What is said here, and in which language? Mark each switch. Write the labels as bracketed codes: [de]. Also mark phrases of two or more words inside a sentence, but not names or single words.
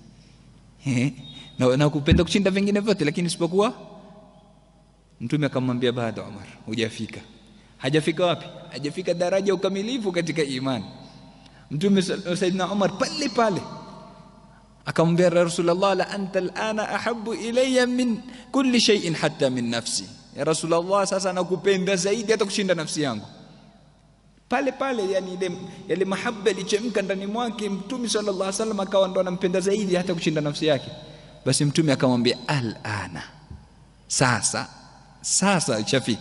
[sw] Na kupenda kushinda vingine vyote, lakini isipokuwa. Mtume akamwambia, bado Umar, hujafika. Hajafika wapi? Hajafika daraja ukamilifu katika imani. Mtume Saidina Umar pale akamwambia Rasulullah, [ar] لا أنت الآن أحب إلي من كل شيء حتى من نفسي. [sw] Ya Rasulullah, sasa nakupenda zaidi hata kushinda nafsi yangu. Pale yani ile mahaba ilichemka ndani mwake Mtume [ar] صلى الله عليه وسلم, [sw] akawa ndo anampenda zaidi hata kushinda nafsi yake. Basi Mtume akamwambia, al'ana, sasa ishafika.